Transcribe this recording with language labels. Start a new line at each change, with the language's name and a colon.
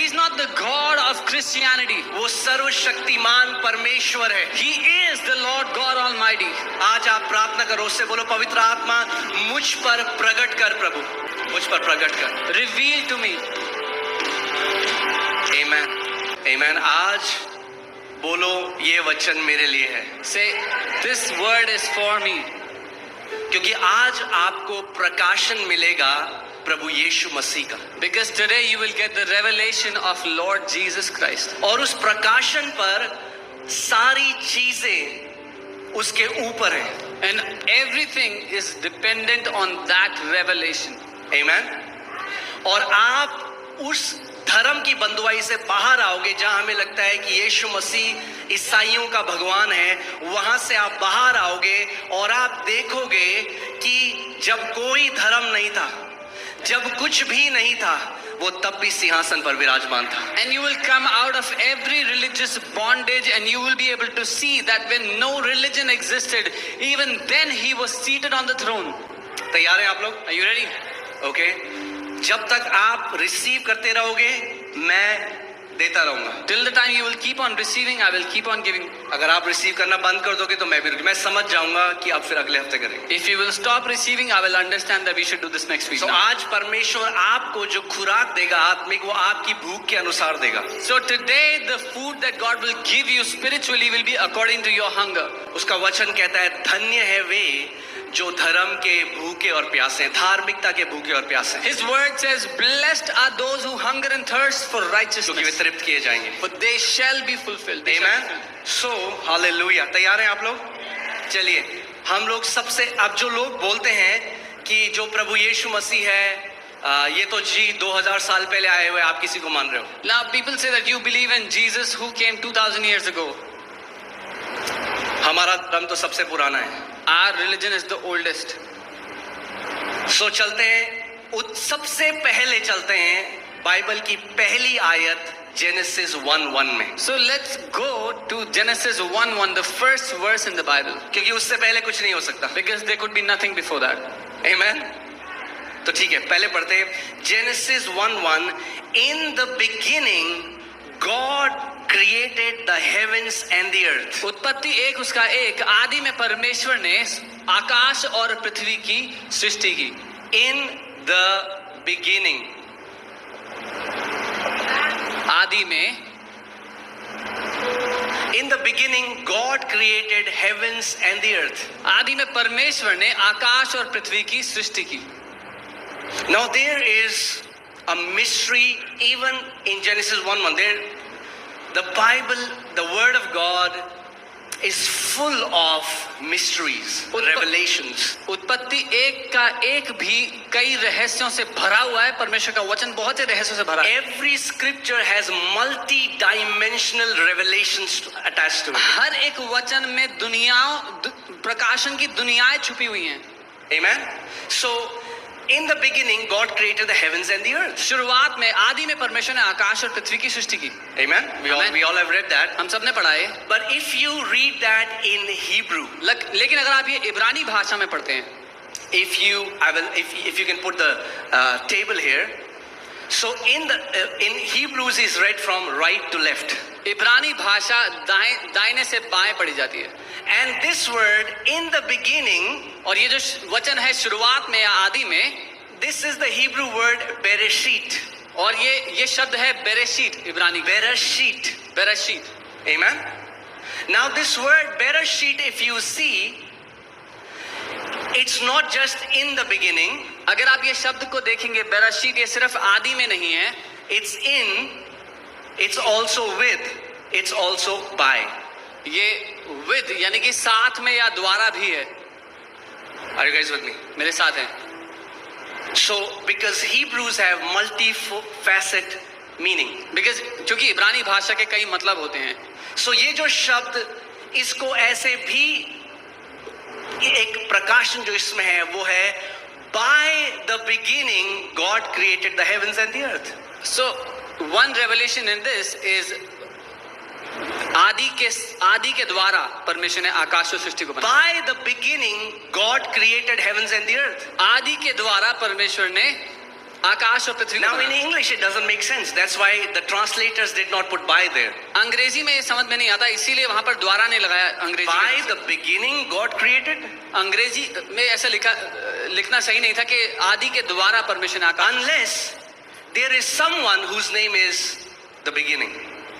English: He is not the God of Christianity.
Hindi: वो सर्वशक्तिमान परमेश्वर है।
English: He is the Lord God Almighty.
Hindi: आज आप प्रार्थना करो, उससे बोलो पवित्र आत्मा मुझ पर प्रकट कर प्रभु, मुझ पर प्रकट कर।
English: Reveal to me. Amen. Amen.
Hindi: आज बोलो ये वचन मेरे लिए है।
English: Say, this word is for me.
Hindi: क्योंकि आज आपको प्रकाशन मिलेगा प्रभु यीशु मसीह का।
English: Because today you will get the revelation of Lord Jesus Christ.
Hindi: और उस प्रकाशन पर सारी चीजें उसके ऊपर है।
English: And everything is dependent on that revelation. Amen.
Hindi: और आप उस धर्म की बंधुआई से बाहर आओगे जहां हमें लगता है कि यीशु मसीह ईसाइयों का भगवान है, वहां से आप बाहर आओगे और आप देखोगे कि जब कोई धर्म नहीं था, जब कुछ भी नहीं था, वो तब भी सिंहासन पर विराजमान था।
English: And you will come out of every religious bondage and you will be able to see that when no religion existed, even then he was seated on the throne.
Hindi: तैयार हैं आप लोग?
English: Are you ready? Okay.
Hindi: जब तक आप receive करते रहोगे मैं देता रहूंगा।
English: Till the time you will keep on receiving, I will keep on giving.
Hindi: अगर आप रिसीव करना बंद कर दोगे तो मैं समझ जाऊंगा कि आप फिर अगले हफ्ते करेंगे।
English: If you will stop receiving, I will understand that we should do this next week.
Hindi: So आज परमेश्वर आपको जो खुराक देगा आत्मिक, वो आपकी भूख के अनुसार देगा।
English: So today the food that God will give you spiritually will be according to your hunger.
Hindi: उसका वचन कहता है धन्य है वे जो धर्म के भूखे और प्यासे हैं, धार्मिकता के भूखे और प्यासे हैं।
English: His word says, "Blessed are those who hunger and thirst for
Hindi: क्योंकि वे
English: righteousness,
Hindi: तृप्त किए जाएंगे।
English: for they shall be fulfilled." They shall be Amen. fulfilled.
Hindi: So hallelujah. तैयार हैं आप लोग? चलिए हम लोग सबसे, अब जो लोग बोलते हैं कि जो प्रभु यीशु मसीह है ये तो जी 2000 साल पहले आए हुए, आप किसी को मान रहे हो?
English: Now people say that you believe in Jesus who came 2000 years ago.
Hindi: हमारा धर्म तो सबसे पुराना है।
English: Our religion is the oldest.
Hindi: सो चलते हैं, सबसे पहले चलते हैं बाइबल की पहली आयत जेनेसिस 1:1 में।
English: So let's go to Genesis 1:1, the first verse in the Bible,
Hindi: क्योंकि उससे पहले कुछ नहीं हो सकता।
English: because there could be nothing before that. Amen.
Hindi: तो ठीक है, पहले पढ़ते हैं genesis 1:1।
English: In the beginning God created the heavens and the earth.
Hindi: उत्पत्ति 1 उसका 1, आदि में परमेश्वर ने आकाश और पृथ्वी की सृष्टि की।
English: In the beginning,
Hindi: आदि में,
English: in the beginning God created heavens and the earth.
Hindi: आदि में परमेश्वर ने आकाश और पृथ्वी की सृष्टि की।
English: Now there is a mystery even in Genesis 1:1. The Bible, the Word of God, is full of mysteries, revelations.
Hindi: उत्पत्ति 1 का 1 भी कई रहस्यों से भरा हुआ है। परमेश्वर का वचन बहुत से रहस्यों से भरा है।
English: Every scripture has multi-dimensional revelations attached to it.
Hindi: हर एक वचन में प्रकाशन की दुनियाएं छुपी हुई हैं।
English: Amen. So in the beginning God created the heavens and the earth.
Hindi: शुरुआत में आदि में परमेश्वर ने आकाश और पृथ्वी की सृष्टि की।
English: Amen. We all have read that.
Hindi: हम सब ने पढ़ा है।
English: But if you read that in Hebrew,
Hindi: लेकिन अगर आप ये इब्रानी भाषा में पढ़ते हैं,
English: if you can put the table here. So in Hebrews is read from right to left.
Hindi: इब्रानी भाषा दाहिने से बाएं पढ़ी जाती है।
English: And this word in the beginning,
Hindi: और ये जो वचन है शुरुआत में या आदि में,
English: this is the Hebrew word bereshit.
Hindi: और ये शब्द है बेरेशीत इब्रानी।
English: Bereshit. Amen. Now this word bereshit, if you see, it's not just in the beginning.
Hindi: अगर आप ये शब्द को देखेंगे, बेरेशीत, ये सिर्फ आदि में नहीं है।
English: It's in, it's also with, it's also by.
Hindi: ये with यानी कि साथ में या द्वारा भी है।
English: Are you guys with me?
Hindi: मेरे साथ हैं।
English: So because Hebrews have multi-facet meaning.
Hindi: Because क्योंकि इब्रानी भाषा के कई मतलब होते हैं। So ये जो शब्द, इसको ऐसे भी एक प्रकाशन जो इसमें है वो है
English: By the beginning, God created the heavens and the earth. So one revelation in this is
Hindi: आदि के द्वारा परमेश्वर ने आकाश और सृष्टि को बनाया.
English: By the beginning, God created heavens and the earth.
Hindi: आदि के द्वारा परमेश्वर ने आकाश और पृथ्वी को
English: Now in
Hindi: बनाया.
English: English it doesn't make sense. That's why the translators did not put by there.
Hindi: अंग्रेजी में ये समझ में नहीं आता, इसीलिए वहां पर द्वारा नहीं लगाया. अंग्रेजी
English: By the beginning, God created.
Hindi: अंग्रेजी में ऐसा लिखना सही नहीं था कि आदि के द्वारा परमेश्वर ने आकाश.
English: Unless there is someone whose name is the beginning.